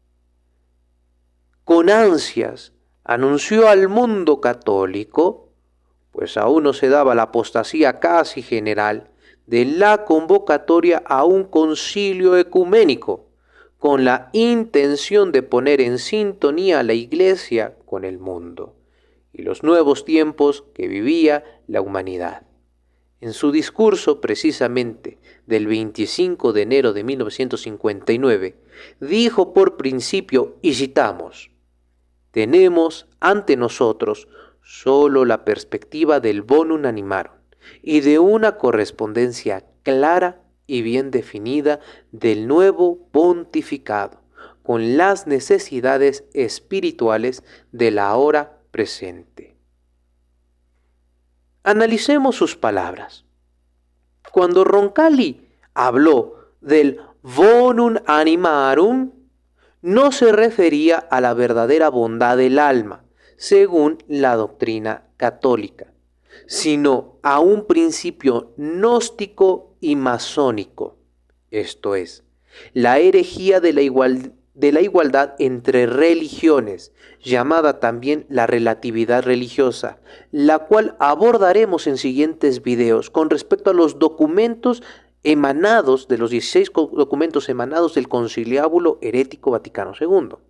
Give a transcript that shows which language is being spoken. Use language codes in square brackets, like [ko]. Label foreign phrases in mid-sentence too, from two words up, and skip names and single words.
[es] Con ansias anunció al mundo católico, pues aún no se daba la apostasía casi general, de la convocatoria a un concilio ecuménico, con la intención de poner en sintonía a la Iglesia con el mundo y los nuevos tiempos que vivía la humanidad. En su discurso, precisamente, del 25 de enero de 1959, dijo por principio, y citamos, «Tenemos ante nosotros solo la perspectiva del [la] bonum animarum [es] y de una correspondencia clara y bien definida del nuevo pontificado con las necesidades espirituales de la hora presente». Analicemos sus palabras. Cuando Roncalli habló del [la] bonum animarum, [es] no se refería a la verdadera bondad del alma, según la doctrina católica, sino a un principio gnóstico y masónico, esto es, la herejía de la igualdad entre religiones, llamada también la relatividad religiosa, la cual abordaremos en siguientes videos con respecto a los documentos emanados, de los 16 documentos emanados del Conciliábulo Herético Vaticano II.